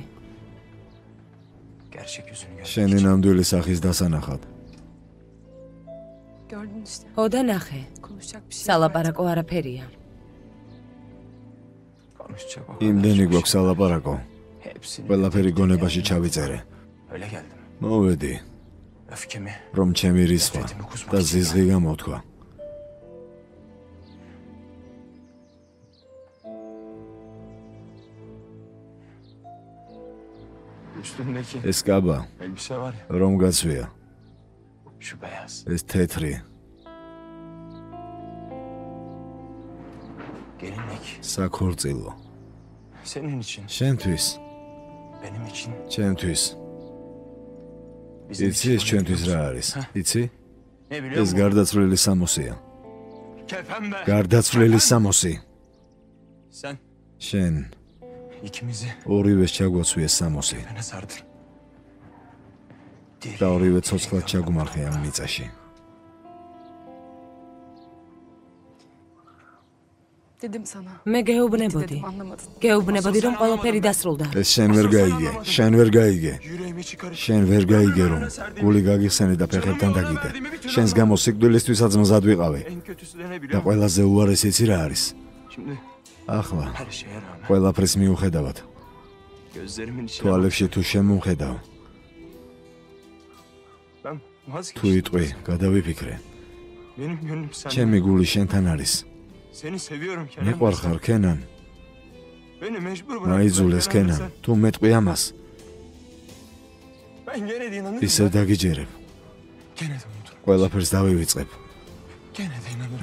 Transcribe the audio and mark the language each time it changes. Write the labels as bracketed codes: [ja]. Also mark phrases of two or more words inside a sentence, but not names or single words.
[tr] Gerçek yüzünü gör. [ka] შენი ნამდვილი სახის დასანახად. [tr] Gördün işte. [ka] ოდა ნახე. [tr] Konuşacak bir şey. [ka] სალაპარაკო არაფერია. [tr] Konuşacak o. [ka] იმდენი გვაქვს სალაპარაკო. [tr] Hepsini. [ka] ყველაფერი გონებაში ჩავიწერე. [tr] Öyle geldim. [ka] მოვედი, [tr] Öfkemi. [ka] რომ ჩემი რისხვა და ზიზღი გამოთქვა. [tr] Üstündeki [ka] ეს კაბა, [tr] elbise var ya. [ka] რომ გაცვია, [tr] Şu beyaz. [ka] ეს თეთრი, [tr] Gelinlik. [ka] საქორწილო. [tr] Senin için. [ka] შენთვის, [tr] Benim için. [ka] ჩემთვის. [tr] Bizim [ka] იცი ეს ჩვენთვის რა არის? იცი? [tr] Ne biliyor [ka] ეს [tr] musun? [ka] გარდაცვლილი სამოსია. [tr] Kefen be. [ka] გარდაცვლილი სამოსი. [tr] Sen [ka] შენ [tr] ikimizi [ka] ორივეს ჩაგვაცვიეს სამოსი [tr] bana sardın. [ka] და ორივე ცოცხლად ჩაგუმარხე ამ მიწაში. [tr] Dedim sana. [ka] მე გეუბნებოდი. [tr] Dedim anlamadın. [ka] გეუბნებოდი, რომ ყველაფერი დასრულდა. ეს შენ ვერ გაიგე, შენ ვერ გაიგე. [tr] Yüreğimi çıkarıp [ka] შენ ვერ გაიგე, რომ გული გაგიხსენე და ფეხებთან დაგიდე. შენს გამო სიკვდილისთვისაც მზად ვიყავი. [tr] en kötüsü de ne [ka] და [tr] biliyor musun? [ka] ყველაზე უარესი იცი რა არის? [tr] Şimdi [ka] ახლა [tr] her şeye rağmen [ka] ყველაფრის მიუხედავად, [tr] gözlerimin içine [ka] თვალებში თუ შემომხედავ, [tr] ben [ka] თუ [tr] vazgeçtim. [ka] იტყვი, გადავიფიქრე. [tr] Benim gönlüm sende. [ka] ჩემი გული შენთან არის. [tr] Seni seviyorum Kerem. [ka] მიყვარხარ კენან, [tr] Beni mecbur [ka] მაიძულეს [tr] bıraktın. [ka] კენან, თუ მეტყვი ამას, [tr] Ben gene de inanırım. [ka] ისე დაგიჯერებ. [tr] Gene de unuturum. [ka] ყველაფერს დავივიწყებ. [tr] Gene de inanırım.